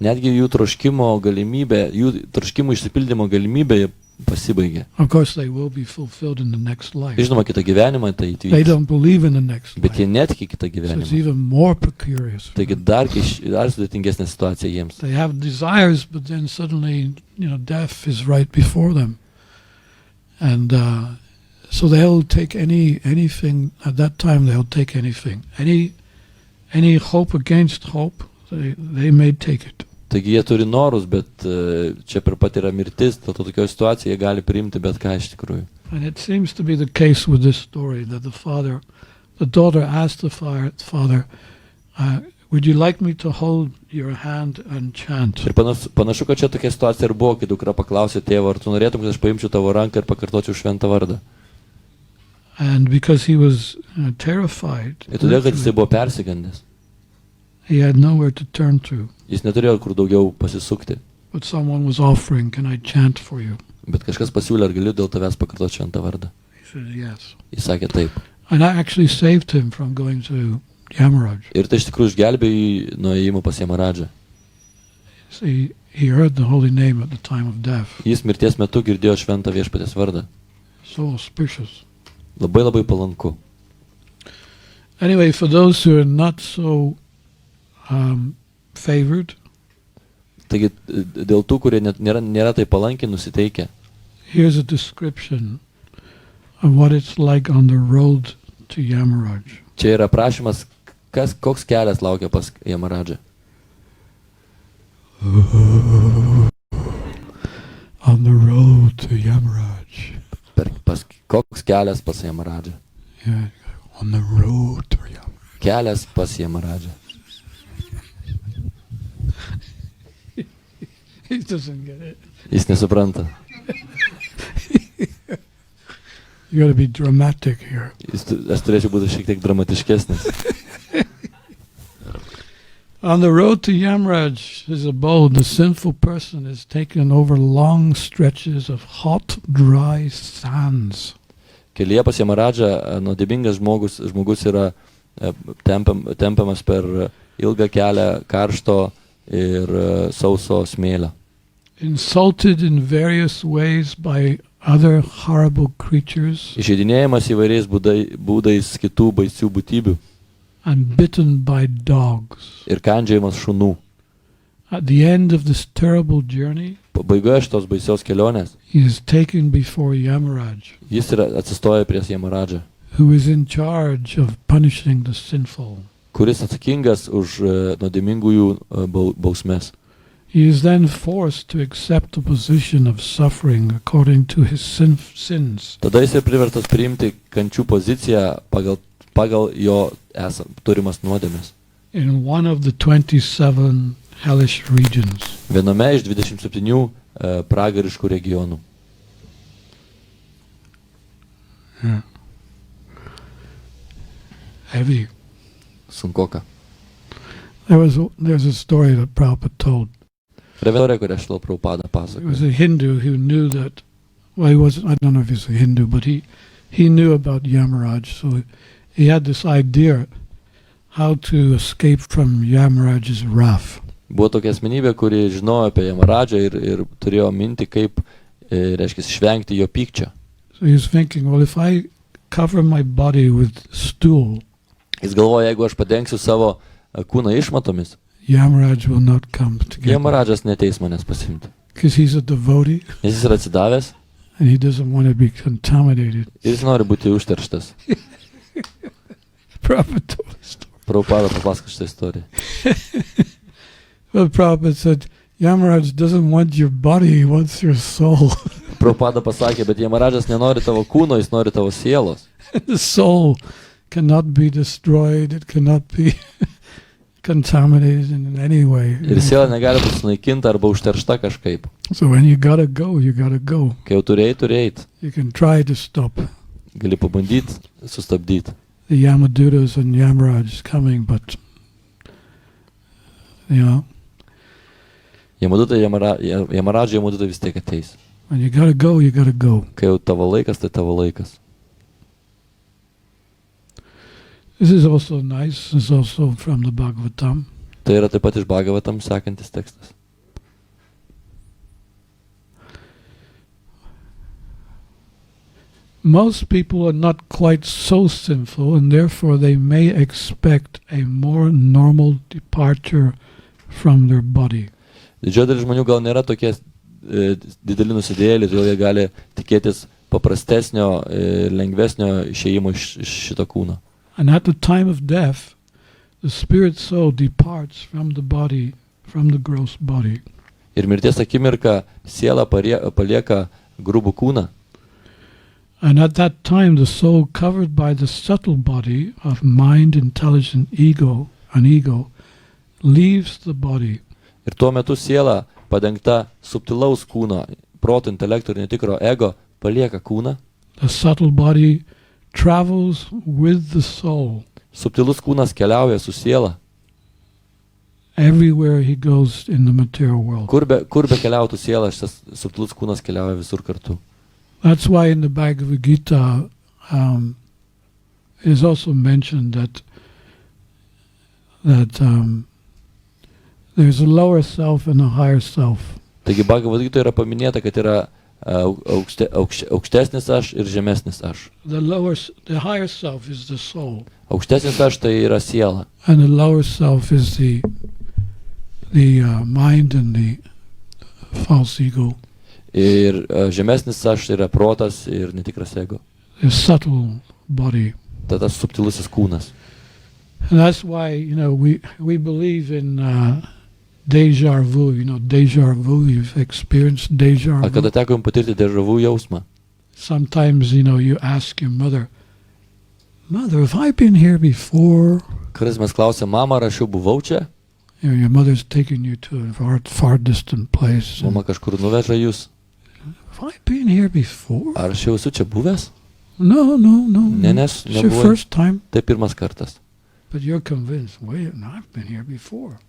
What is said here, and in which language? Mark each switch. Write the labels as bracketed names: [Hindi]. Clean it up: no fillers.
[Lithuanian] netgi jų troškimų išsipildymo galimybė pasibaigė. [English] of course they will be fulfilled in the next life. [Lithuanian] Žinoma, kitą gyvenimą tai [English] They [Lithuanian] įvyks. [English] don't believe in the next [Lithuanian] Bet jie [English] life. [Lithuanian] netiki kitą [English] So it's [Lithuanian] gyvenimą. [English] even more precarious. for [Lithuanian] Taigi [English] them. [Lithuanian] dar sudėtingesnė situacija jiems. [English] They have desires, but then suddenly, death is right before them. And so they'll take anything, at that time they'll take anything. Any hope against hope, they may take it. [Lithuanian] Taigi jie turi norus, bet čia per pat yra mirtis, dėl to tokio situacijoje jie gali priimti bet ką iš tikrųjų. [English] And it seems to be the case with this story, that the daughter asked the father, would you like me to hold your hand and chant? [Lithuanian] Ir panašu, kad čia tokia situacija ir buvo, kai dukra paklausė tėvo, ar tu norėtum, kad aš paimčiau tavo ranką ir pakartočiau šventą vardą. [English] And because he was terrified, [Lithuanian] Ir todėl, kad jisai buvo persigandęs. [English] he had nowhere to turn to. [Lithuanian] Jis neturėjo kur daugiau pasisukti. [English] But someone was offering, can I chant for you? [Lithuanian] Bet kažkas pasiūlė, ar galiu dėl tavęs pakartoti šventą vardą. [English] He said, yes. [Lithuanian] Jis sakė taip. [English] And I actually saved him from going to Yamaraj. [Lithuanian] Ir tai iš tikrųjų išgelbėjo jį nuo ėjimo pas Yamarają. [English] See, he heard the holy name at the time of death. [Lithuanian] Jis mirties metu girdėjo šventą viešpaties vardą. [English] So auspicious. [Lithuanian] Labai labai palanku. [English] Anyway, for those who are not so favored, [Lithuanian] Taigi dėl tų, kurie nėra tai palankiai nusiteikę, [English] here's a description of what it's like on the road to Yamaraj. [Lithuanian] čia yra prašymas, koks kelias laukia pas Yamarają. [English] On the road to Yamaraj. [Lithuanian] Koks kelias pas Yamarają. [English] Yeah, on the road to Yamaraj. [Lithuanian] Kelias pas Yamarają. [English] He doesn't get it. [Lithuanian] Jis nesupranta. [English] You got to be dramatic here. [Lithuanian] Aš turėčiau būti šiek tiek dramatiškesnis. [English] On the road to Yamaraj, his abode, the sinful person is taken over long stretches of hot, dry sands. [Lithuanian] Kelyje pas Yamarają nuodėmingas žmogus yra tempiamas per ilgą kelią karšto ir sauso smėlio. [English] Insulted in various ways by other horrible creatures. [Lithuanian] Išeidinėjimas įvairiais būdais kitų baisių būtybių. [English] And bitten by dogs. [Lithuanian] Ir kandžiojimas šunų. [English] At the end of this terrible journey, [Lithuanian] Pabaigoje šitos baisios kelionės, [English] he is taken before Yamaraj, [Lithuanian] jis atsistoja prieš Yamarają, [English] who is in charge of punishing the sinful. [Lithuanian] kuris atsakingas už nuodėmingųjų bausmes. [English] He is then forced to accept a position of suffering according to his sins. [Lithuanian] Tada jis ir priverstas priimti kančių poziciją pagal jo turimas nuodėmes. [English] In one of the 27 hellish regions. [Lithuanian] Viename iš 27 pragariškų regionų. [English] Yeah. Heavy. [Lithuanian] Sunkoka. [English] There's a story that Prabhupada told. [Lithuanian] Revelė, kurią Shrila Prabhupada [English] It was [Lithuanian] pasakoja. [English] a Hindu who knew that, well, he wasn't, I don't know if he's a Hindu, but he knew about Yamaraj, so he had this idea how to escape from Yamaraj's wrath. [Lithuanian] Buvo tokia asmenybė, kuri žinojo apie Yamarają ir turėjo minti, kaip, reiškia, išvengti jo pykčio. [English] So he was thinking, well, if I cover my body with stool, [Lithuanian] Jis galvoja, jeigu aš padengsiu savo kūną išmatomis, [English] Yamaraj will not come to get me. [Lithuanian] Yamarajas neteis manęs pasimti. [English] Because he's a devotee [Lithuanian] Nes jis yra atsidavęs [English] and he doesn't want to be contaminated. [Lithuanian] ir jis nori būti užterštas. [English] Prabhupada told a story. [Lithuanian] Prabhupada papasako šitą istoriją. [English] Well, Prabhupada said, Yamaraj doesn't want your body, he wants your soul. [Lithuanian] Prabhupada pasakė, bet Yamarajas nenori tavo kūno, jis nori tavo sielos. [English] The soul cannot be destroyed, it cannot contaminated in any way. [Lithuanian] Ir siela negali būti sunaikinta arba užteršta kažkaip. [English] So when you gotta go, you gotta go. [Lithuanian] Kai jau turėjai. [English] You can try to stop. [Lithuanian] Gali pabandyti sustabdyti. [English] The Yamadutas and Yamaraj coming, but [Lithuanian] Yamadutai, Yamaradžai, Yamadutai vis tiek ateis. [English] When you gotta go, you gotta go. [Lithuanian] Kai jau tavo laikas, tai tavo laikas. [English] This is also nice. This is also from the Bhagavatam. [Lithuanian] Tai yra taip pat iš Bhagavatam sekantis tekstas. [English] Most people are not quite so sinful, and therefore they may expect a more normal departure from their body. [Lithuanian] Didžioji dalis žmonių gal nėra tokie dideli nusidėjėliai, todėl jie gali tikėtis paprastesnio, lengvesnio išėjimo iš šito kūno. [English] And at the time of death, the spirit soul departs from the body, from the gross body. [Lithuanian] Ir mirties akimirka siela palieka grubų kūną. [English] And at that time, the soul covered by the subtle body of mind, intelligent, ego, and ego, leaves the body. [Lithuanian] Ir tuo metu siela padengta subtilaus kūno, proto, intelekto ir netikro ego, palieka kūną. [English] The subtle body travels with the soul. [Lithuanian] Subtilus kūnas keliauja su siela. [English] Everywhere he goes in the material world. [Lithuanian] Kur be keliautų siela, šitas subtilus kūnas keliauja visur kartu. [English] That's why in the Bhagavad Gita it is also mentioned that there's a lower self and a higher self. [Lithuanian] Taigi Bhagavad Gita yra paminėta, kad yra aukštesnis aš ir žemesnis aš. [English] The higher self is the soul. [Lithuanian] Aukštesnis aš tai yra siela. [English] And the lower self is the mind and the false ego. [Lithuanian] Ir žemesnis aš yra protas ir netikras ego. [English] The subtle body. [Lithuanian] Tas subtilusis kūnas. [English] And that's why, we believe in deja vu. Deja vu, you've experienced deja vu. [Lithuanian] Kada teko jums patirti deja vu jausmą? [English] Sometimes, you ask your mother, have I been here before? [Lithuanian] Kartais mes klausia, mama, ar aš jau buvau čia? [English] Your mother's taking you to a far distant place. [Lithuanian] Mama kažkur nuveža jūs. [English] Have I been here before? [Lithuanian] Ar aš jau esu čia buvęs? [English] No. [Lithuanian] Nes [English] It's your first time. [Lithuanian] Tai pirmas kartas. [English] But you're convinced, wait, I've been here before.